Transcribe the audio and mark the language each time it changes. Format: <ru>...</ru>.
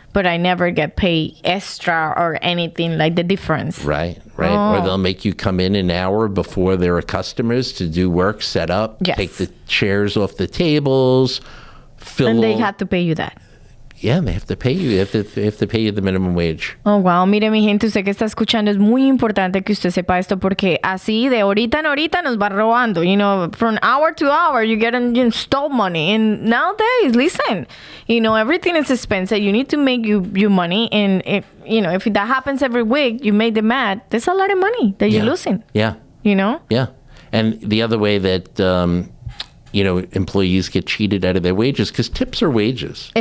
<en>But I never get paid extra or anything like the difference. Right. Or they'll make you come in an hour before there are customers to do work, set up, Yes. take the chairs off the tables, fill And they all- had to pay you that. Yeah, they have to pay you. They have to pay you the minimum wage. Oh, wow.</en> <es>Mire, mi gente, usted que está escuchando, es muy importante que usted sepa esto porque así de ahorita en ahorita nos va robando.</es> <en>You know, from hour to hour, you get stole money. And nowadays, listen, you know, everything is expensive. You need to make you money. And, if that happens every week, you make them mad. There's a lot of money that you're losing, Yeah. you know? Yeah. And the other way that, employees get cheated out of their wages, because tips are wages.</en>